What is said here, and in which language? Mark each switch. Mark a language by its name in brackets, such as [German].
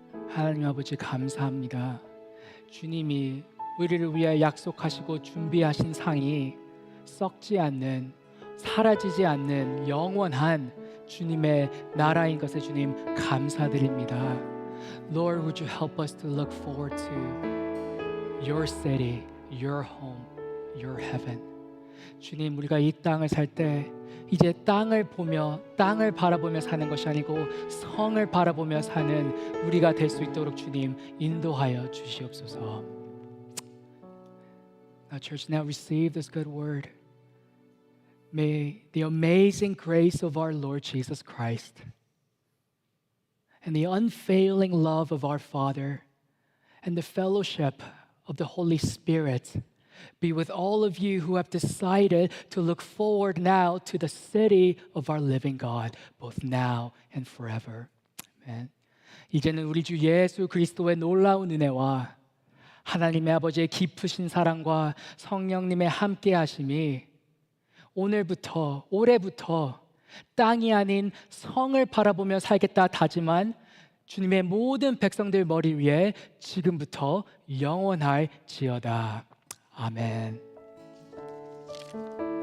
[Korean] 하나님 아버지 감사합니다. 주님이 우리를 위해 약속하시고 준비하신 상이 썩지 않는, 사라지지 않는 영원한 주님의 나라인 것에 주님 감사드립니다. [English] Lord, would you help us to look forward to your city, your home, your heaven. [Korean] 주님, 우리가 이 땅을 살 때 이제 땅을 바라보며 사는 것이 아니고 성을 바라보며 사는 우리가 될 수 있도록 주님 인도하여 주시옵소서. [English] Now, church, now receive this good word. May the amazing grace of our Lord Jesus Christ and the unfailing love of our Father and the fellowship of the Holy Spirit be with all of you who have decided to look forward now to the city of our living God, both now and forever. Amen. [Korean] 이제는 우리 주 예수 그리스도의 놀라운 은혜와 하나님의 아버지의 깊으신 사랑과 성령님의 함께 하심이 오늘부터, 올해부터 땅이 아닌 성을 바라보며 살겠다 다짐한 주님의 모든 백성들 머리 위에 지금부터 영원할지어다. 아멘.